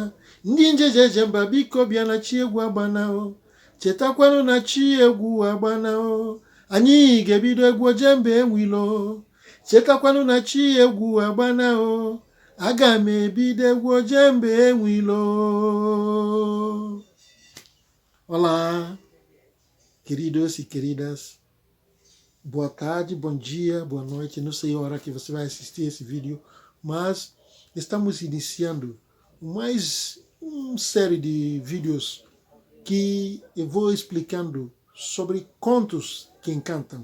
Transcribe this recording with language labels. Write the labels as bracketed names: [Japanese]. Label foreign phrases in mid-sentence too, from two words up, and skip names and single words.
[Igbo] Ndị njeje eje mba biko bịa na chi egwu agbana o. Chetakwanụ na chi egwu agbana o. Anyị ga-ebido egwu oje mba enwe ilo. Chetakwanụ na chi egwu agbana o. Aga m ebido egwu oje mba enwe ilo. [Portuguese] Olá, queridos e queridas. Boa tarde, bom dia, boa noite. Não sei a hora que você vai assistir esse vídeo, mas estamos iniciando mais uma série de vídeos que eu vou explicando sobre contos que encantam.